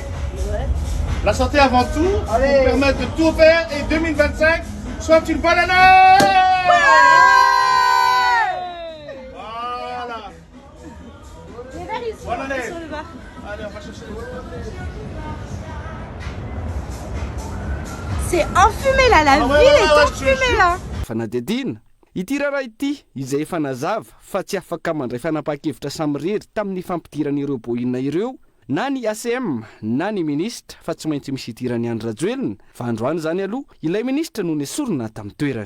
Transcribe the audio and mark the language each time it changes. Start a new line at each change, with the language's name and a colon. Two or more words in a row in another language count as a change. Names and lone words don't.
French: La santé avant tout, pour permettre de tout faire et 2025 soit une bonne année! Voilà! Bonne année! Allez, on va chercher. C'est enfumé là, la ville est enfumée là!
Malagasy: Fanadidina ity raha ity izay efa nazava fa tsy afaka mandray fanapahan-kevitra samy rery tamin'ny fampidiran'ireo boina ireo na ny ACM na ny ministra fa tsy maintsy misy itirany Andry Rajoelina fa androany zany aloha ilay ministra no Noesorina tamin'ny toerany.